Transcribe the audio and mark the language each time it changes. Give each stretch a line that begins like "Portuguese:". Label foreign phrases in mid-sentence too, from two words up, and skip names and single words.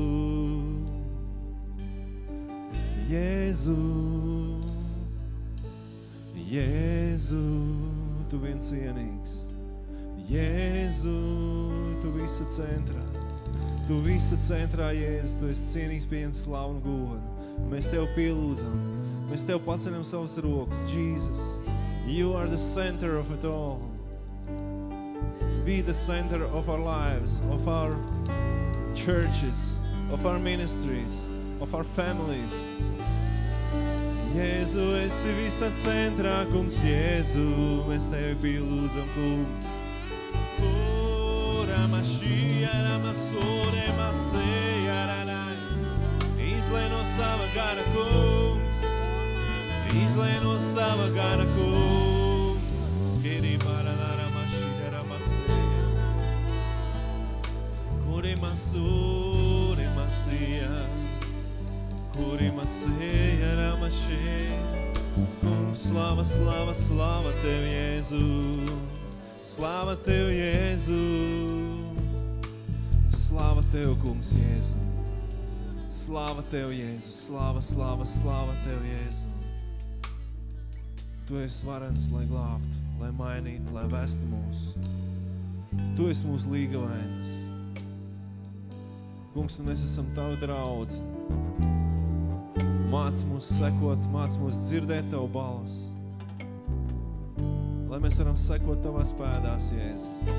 Latvian: Jēzu, Jēzu, Tu vien cienīgs. Jēzu, Tu visa centrā. Tu visa centrā, Jēzus, Tu esi cienīgs, pieņem slavu un godu. Mēs Tev pielūdzam, mēs Tev paceļam savas rokas.
English: Jesus, You are the center of it all. Be the center of our lives, of our churches, of our ministries, of our families.
Latvian: Jēzu, esi visa centrā, Kungs, Jēzu, mēs Tevi pielūdzam, Kungs. Izlej no sava gara, Kungs, izlej no sava gara, Kungs. Kungs, slava, slava, slava Tev, Jēzu. Slava Tev, Jēzu. Slava Tev, Kungs, Jēzu. Slava Tev, Jēzu. Slava, slava, slava Tev, Jēzu. Tu esi varens, lai glābtu, lai mainītu, lai vestu mūs. Tu esi mūsu līgavainis. Kungs, un mēs esam Tavu draudzi. Māc mūs sekot, māc mūs dzirdēt Tavu balsi. Lai mēs varam sekot Tavās pēdās, Jēzu.